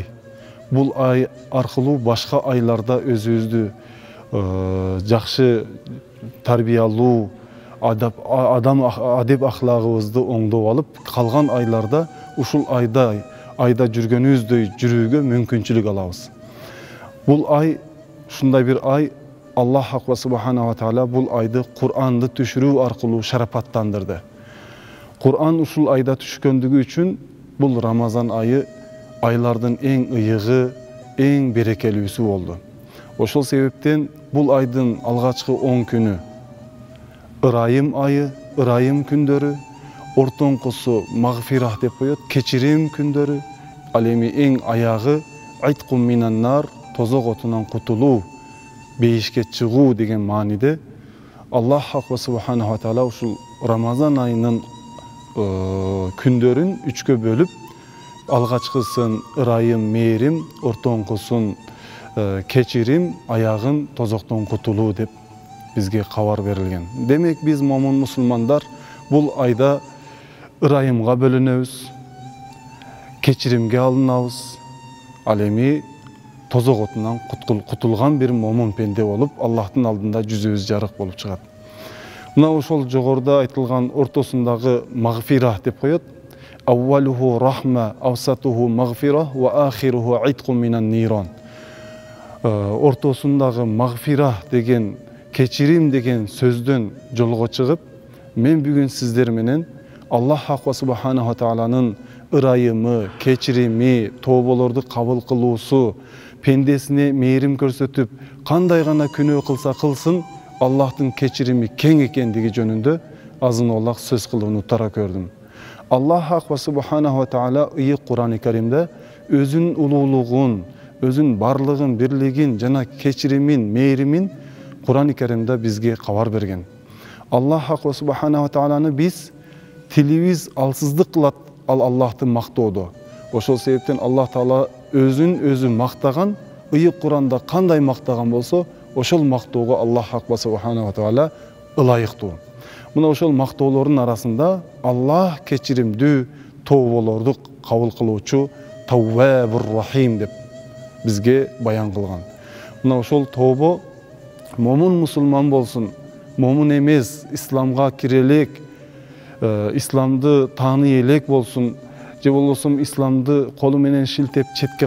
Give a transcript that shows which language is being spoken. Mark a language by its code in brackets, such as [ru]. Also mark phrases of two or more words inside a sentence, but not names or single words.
[ky] Бул ай аркылуу башка айларда өзүбүздү жакшы тарбиялуу, адеп ахлагыбызды оңдоп алып, калган айларда ушул айда жүргөнүбүздөй жүрүүгө мүмкүнчүлүк алабыз. Бул ай ушундай бир ай, [ar] الله سبحانه وتعالى [ky] бул айды Кур'анды түшүрүү аркылуу шарапаттандырды. Kur'an ушул айда түшкөндүгү үчүн бул Рамазан айы айлардын эң ыйыгы, эң берекелүүсү болду. Ошол себептен бул айдын алгачкы 10 күнү ырайым айы, ырайым күндөрү, ортоңкусу магфирах деп коет, кечирим күндөрү, ал эми эң аягы [ar] عتق من النار, [ky] тозок отунан кутулуу, бейишке чыгуу деген мааниде [ar] الله سبحانه وتعالى [ky] ушул Рамазан айынын күндөрүн 3-кө бөлүп, алгачкысын ырайым, мээрим, ортоңкусун кечирим, аягын тозоктон кутулуу деп бизге кабар берилген. Демек биз момун мусулмандар бул айда ырайымга бөлүнөбүз, кечиримге алынабыз. Ал эми тозок отунан кутулган бир момун пенде болуп, Аллахтын алдында жүзүбүз жарык болуп чыгат. Мына ошол жогоруда айтылган ортосундагы магфира деп коет. [ar] أوله رحمة وأوسطه مغفرة وآخره عتق من النار. [ky] Ортосундагы магфира деген, кечирим деген сөздөн жолго чыгып, мен бүгүн сиздер менен [ar] الله سبحانه وتعالى [ky] ырайымы, кечирими, тооболорду кабыл кылуусу, пендесине мээрим көрсөтүп, кандай гана күнөө кылса кылсын, Аллахтын кечирими кең экендиги жөнүндө азын олак сөз кылууну тара көрдүм. [ar] الله سبحانه وتعالى [ky] ыйык Кур'ан-ы Каримде өзүнүн улуулугун, өзүнүн барлыгын, бирлигин жана кечиримин, мээримин Кур'ан-ы Каримде бизге кабар берген. [ar] الله سبحانه وتعالى [ky] биз тилибиз алсыздык кылат ал Аллахты мактоодо. Ошол себептен Аллах Таала өзүн өзү мактаган, ыйык Кур'анда кандай мактаган болсо, ошол мактоого [ar] الله سبحانه وتعالى [ky] ылайыктуу. Мына ошол мактоолордун арасында Аллах кечиримдүү, тооболорду кабыл кылуучу [ar] التواب الرحيم [ky] деп бизге баян кылган. Мына ошол тообо момун мусулман болсун, момун эмес, исламга кире элек, исламды тааный элек болсун, же болбосо исламды колу менен шилтеп четке